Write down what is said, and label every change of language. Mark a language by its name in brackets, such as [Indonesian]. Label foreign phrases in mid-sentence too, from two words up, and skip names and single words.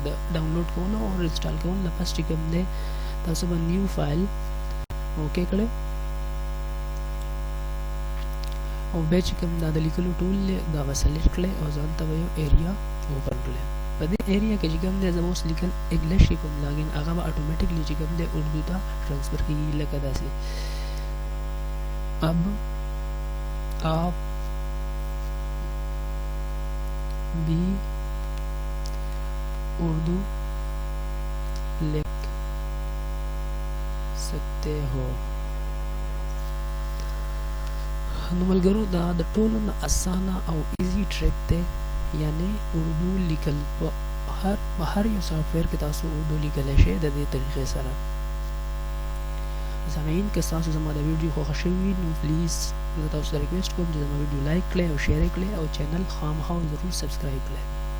[Pashto] د ډاونلوډ کولو او انسټال کولو نه پس چې کوم دی تاسو به [English] new file okay [Pashto] کړئ او بیا چې کوم دا د لیکلو ټول دی دا به سلیکټ کړئ او ځان ته به یو [English] area open [Pashto] کړئ. په دې ایریا کې چې کوم دی زما اوس لیکل انګلیش کې کوم لاګین هغه به اټومیټیکلی چې کوم دی اردو ته ټرانسفر کېږي لکه داسې. [Urdu] اب آپ بھی اردو لکھ سکتے ہو. [Pashto] نو ملګرو دا د ټولو نه اسانه او [English] easy trick [Pashto] دی یعنی اردو لیکل. په هر یو سافټویر کې تاسو اردو لیکلی شئ د دې طریقې سره. سامعین که تاسو زما د ویډیو خوښه شوي وي نو پلیز زه تاسو ته ریکویسټ کوم چې زما ویډیو لایک کړئ او شیر یې کړئ او چینل خامخا ضرور سبسکرایب کړئ.